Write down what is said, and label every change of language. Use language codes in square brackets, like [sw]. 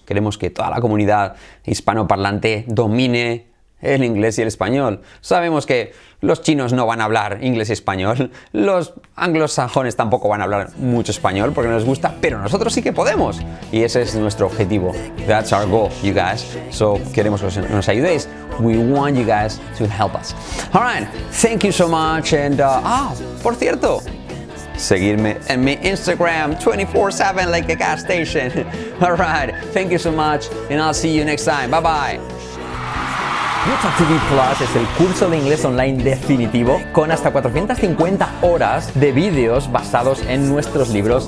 [es] Queremos que toda la comunidad hispanoparlante domine el inglés y el español. Sabemos que los chinos no van a hablar inglés y español, los anglosajones tampoco van a hablar mucho español porque no les gusta, pero nosotros sí que podemos. Y ese es nuestro objetivo. [en] That's our goal, you guys. [es] So, queremos que nos ayudéis. [en] We want you guys to help us. All right, thank you so much. [es] And, por cierto, seguirme en mi Instagram 24/7 [en] like a gas station. All right, thank you so much and I'll see you next time. Bye bye. [es] UTalk TV Plus es el curso de inglés online definitivo con hasta 450 horas de vídeos basados en nuestros libros.